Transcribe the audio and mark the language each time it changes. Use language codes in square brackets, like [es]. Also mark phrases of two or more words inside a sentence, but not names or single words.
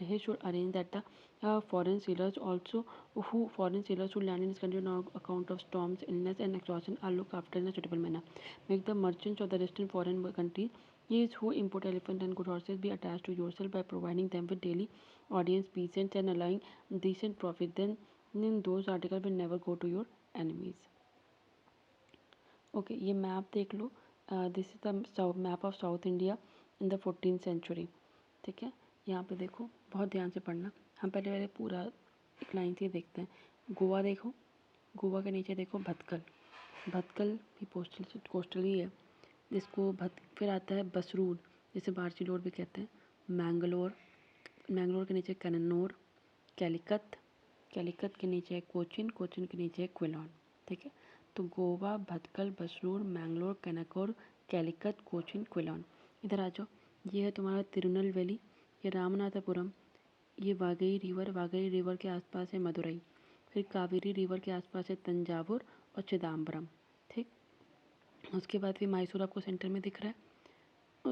[en] He should arrange that the foreign sailors who land in his country on account of storms, illness, and exhaustion are looked after in a suitable manner. Make the merchants of the distant foreign countries, these who import elephant and good horses, be attached to yourself by providing them with daily audience, peasants, and allowing decent profit. Then those articles will never go to your enemies. [hi] ओके ये मैप देख लो. [en] This is the map of South India in the 14th century. [hi] ठीक है, यहाँ पे देखो, बहुत ध्यान से पढ़ना. हम पहले पहले पूरा एक लाइन से देखते हैं. गोवा देखो, गोवा के नीचे देखो भटकल. भटकल भी कोस्टल ही है, जिसको फिर आता है बसरूड, जिसे बार्सिलोर भी कहते हैं. मैंगलोर, मैंगलोर के नीचे कन्नौर. कैलिकत, कैलिकत के नीचे है कोचिन, कोचिन के नीचे है क्विलॉन. ठीक है, तो गोवा, भटकल, बसरूर, मैंगलोर, कनकौर, कैलिकत, कोचिन, क्विलॉन. इधर आ जाओ, ये है तुम्हारा तिरुनेलवेली, ये रामनाथपुरम, ये वागई रिवर, वागई रिवर के आसपास है मदुरई. फिर कावेरी रिवर के आसपास है तंजावुर और चिदम्बरम. ठीक, उसके बाद फिर मैसूर आपको सेंटर में दिख रहा है.